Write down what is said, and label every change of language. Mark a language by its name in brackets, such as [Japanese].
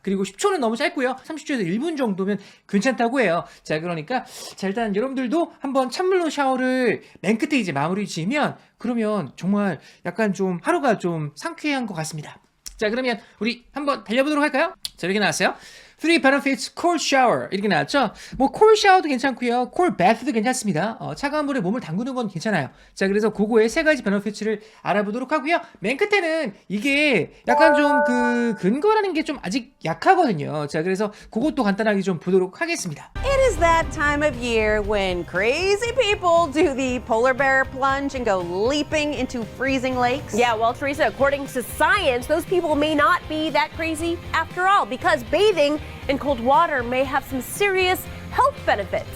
[Korean] 그리고 10초는 너무 짧고요. 30초에서 1분 정도면 괜찮다고 해요. 자, 그러니까, 자, 일단 여러분들도 한번 찬물로 샤워를 맨 끝에 이제 마무리 지으면, 그러면 정말 약간 좀 하루가 좀 상쾌한 것 같습니다. 자, 그러면 우리 한번 달려보도록 할까요? 자, 이렇게 나왔어요. [English] 3 benefits cold shower [Korean] 이렇게 나왔죠. 뭐 cold shower도 괜찮고요, cold bath도 괜찮습니다. 차가운 물에 몸을 담그는 건 괜찮아요. 자, 그래서 그거의 세 가지 benefits를 알아보도록 하고요. 맨 끝에는 이게 약간 좀 그 근거라는 게 좀 아직 약하거든요. 자, 그래서 그것도 간단하게 좀 보도록 하겠습니다. [English] It is that time of year when crazy people do the polar bear plunge and go leaping into freezing lakes. Yeah, well, Teresa, according to science, those people may not be that crazy after all because bathing in cold water may have some serious health benefits.